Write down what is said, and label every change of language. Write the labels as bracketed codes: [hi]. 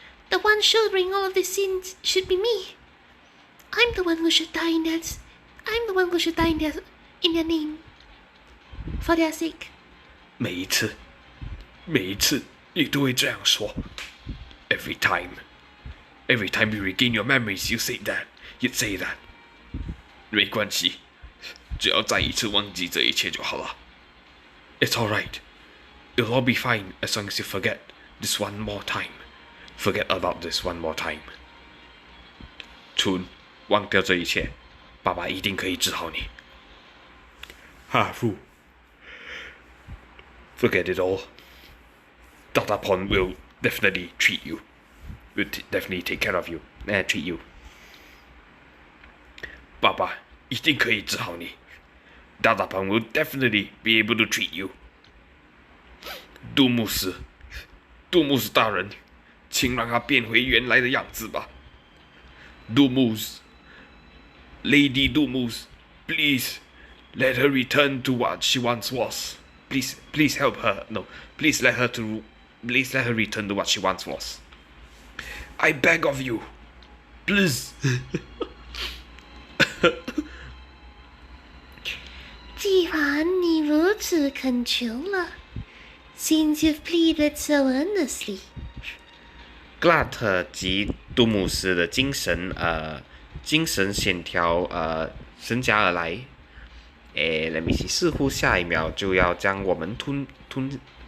[en] The one shouldering all of these sins should be me. I'm the one who should die in their... I'm the one who should die in their name. For their sake. [zh] 每一次你都会这样说。 [en] Every time you regain your memories, you'd say that. [zh] 没关系，只要再一次忘记这一切就好了。 [en] It's all right. It'll all be fine as long as you forget this one more time. Forget about this one more time. [zh] 春，忘掉这一切，爸爸一定可以治好你。哈夫。 [en] Forget it all. Dadapon will definitely treat you. Will definitely take care of you. Treat you. [zh] 爸爸一定可以治好你。 [en] Dadapon will definitely be able to treat you. [zh] 杜牧师大人，请让他变回原来的样子吧。 [en] Dumus, Lady Dumus, please let her return to what she once was. Please help her. No, please let her return to what she once was. I beg of you, please. [zh] 既然你如此恳求了 [en] since you've pleaded so earnestly. [zh] 格拉特及杜姆斯的精神线条增加而来。 [en] let me see， [zh] 似乎下一秒就要将我们吞噬。